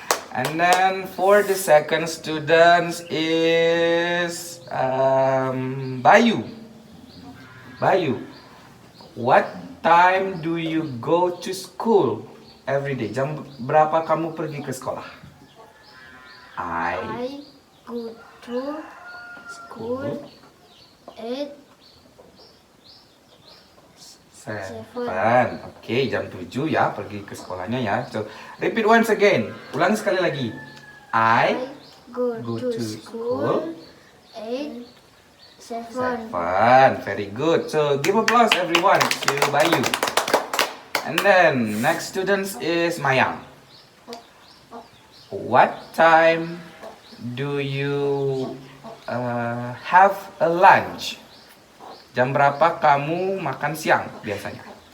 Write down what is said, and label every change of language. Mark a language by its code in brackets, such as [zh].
[en] And then for the second students is Bayu. Bayu, what time do you go to school every day? [id] Jam berapa kamu pergi ke sekolah? [en] I go to school at 7. [id] Oke, jam 7 ya pergi ke sekolahnya ya. [en] So, repeat once again. [id] Ulangi sekali lagi. [en] I go to to school at 7. 7. Very good. So, give applause everyone to Bayu. And then, next students is Mayang. What time do you have a lunch? [id] Jam berapa kamu makan siang biasanya?